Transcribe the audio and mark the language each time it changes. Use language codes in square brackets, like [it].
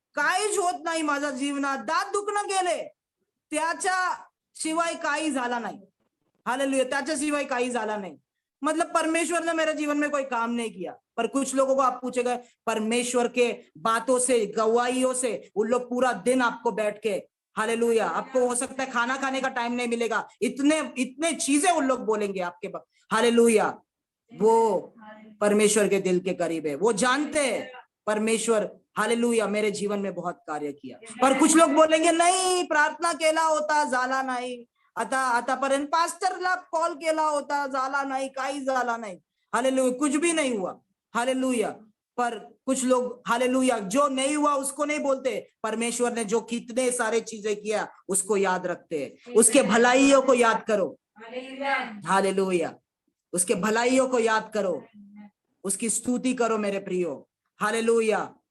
[mr] काहीच होत नाही माझ्या जीवनात, दात दुखणं गेले, त्याच्या शिवाय काही झाला नाही। [hi] हालेलुया, [mr] त्याच्या शिवाय काही झाला [hi] नहीं, मतलब परमेश्वर ने मेरे जीवन में कोई काम नहीं किया। पर कुछ लोगों को आप पूछेगा, परमेश्वर के बातों से, गवाहियों से, उन लोग पूरा दिन आपको बैठ के, हालेलुया, आपको हो सकता है खाना खाने का टाइम नहीं मिलेगा, इतने चीजें उन लोग बोलेंगे आपके पास। हालेलुया, वो परमेश्वर के दिल के करीब है, वो जानते हैं परमेश्वर, हालेलुया, मेरे जीवन में बहुत कार्य किया। पर कुछ लोग बोलेंगे, नहीं, [mr] प्रार्थना केला होता, झाला नाही, आतापर्यंत पास्टरला कॉल केला होता, झाला नाही, काही झाला नाही। हालेलुया, [hi] कुछ भी नहीं हुआ। [mr] हालेलुया, [hi] पर कुछ लोग हालेलुया जो नहीं हुआ उसको नहीं बोलते, परमेश्वर ने जो कितने सारे चीजें किया उसको याद रखते हैं। उसके भलाइयों को याद करो, हालेलुया, उसके भलाइयों को याद करो, उसकी स्तुति करो मेरे प्रियो, हालेलुया।